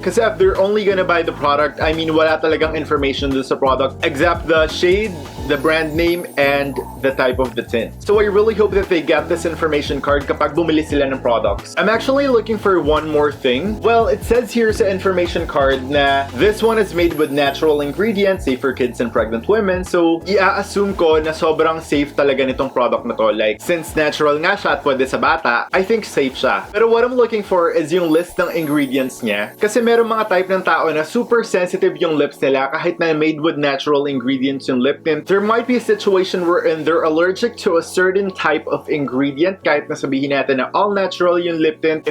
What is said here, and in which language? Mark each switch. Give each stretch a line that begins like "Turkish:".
English: Kasi if they're only gonna buy the product, I mean,
Filipino: wala talagang
English: information dun sa product except the shade, the brand name, and the type of the tint. So I really hope that they get this information card
Filipino: kapag bumili sila ng
English: products. I'm actually looking for one more thing. Well, it says here
Filipino: sa information card na
English: this one is made with natural ingredients, safe for kids and pregnant women.
Filipino: So, i-assume ko na sobrang safe talaga nitong product na to. Like, since natural nga siya at pwede sa bata,
English: I think
Filipino: safe siya.
English: Pero what I'm looking for is yung list ng ingredients niya.
Filipino: Kasi merong mga type ng tao na super sensitive yung lips nila kahit na
English: made with natural ingredients
Filipino: yung lip tint.
English: There might be a situation wherein they're allergic to a certain type of ingredient
Filipino: kahit na sabihin natin na
English: all natural yung lip tint.